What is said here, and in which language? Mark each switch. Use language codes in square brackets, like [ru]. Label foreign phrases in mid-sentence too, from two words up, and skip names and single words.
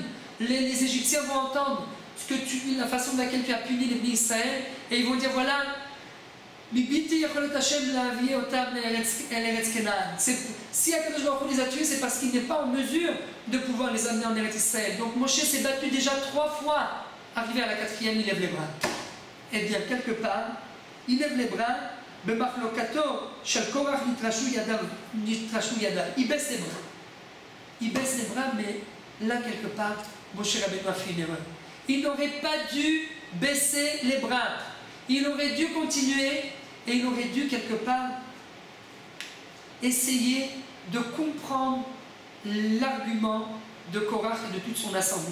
[fr] Les Égyptiens vont entendre la façon de laquelle tu as puni les Bnei Israël, et ils vont dire voilà, si Akadosh Baruch Hu les a tués, c'est parce qu'il n'est pas en mesure de pouvoir les amener en Eretz Israël. Donc Moshe s'est battu déjà 3 fois. Arrivé à la 4e, il lève les bras. Eh bien, quelque part, il lève les bras, [he] במחלוקתו של קורח נתרשלו ידיו, [fr] il baisse les bras. Il baisse les bras, mais là, quelque part, Moshe Rabbeinu a fait une erreur. Il n'aurait pas dû baisser les bras. Il aurait dû continuer et il aurait dû, quelque part, essayer de comprendre l'argument de Korach et de toute son assemblée.